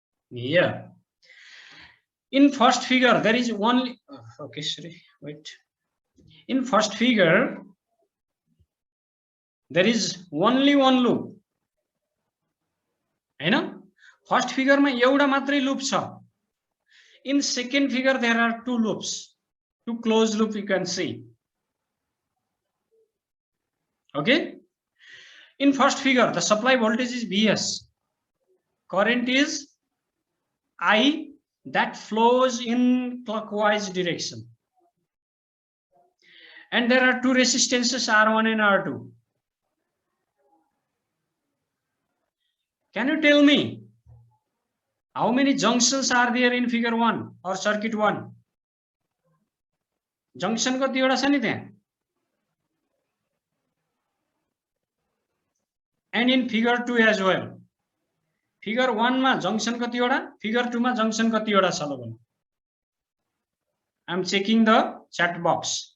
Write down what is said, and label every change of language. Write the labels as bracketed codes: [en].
[en] Yeah. In first figure there is only okay, sorry, wait. In first figure there is only one loop हैन। [ne] First फिगरमा एउटा मात्रै loop छ। [en] In second figure there are 2 loops, 2 closed loop you can see, okay? In first figure the supply voltage is Vs, current is I that flows in clockwise direction, and there are 2 resistances R1 and R2. Can you tell me how many junctions are there in figure 1 or circuit 1? [ne] Junction कतिवटा छ नि त्यहाँ? [en] And in figure 2 as well. [ne] Figure 1 मा junction कतिवटा, figure 2 मा junction कतिवटा छ ल भन्नु। [en] I am checking the chat box.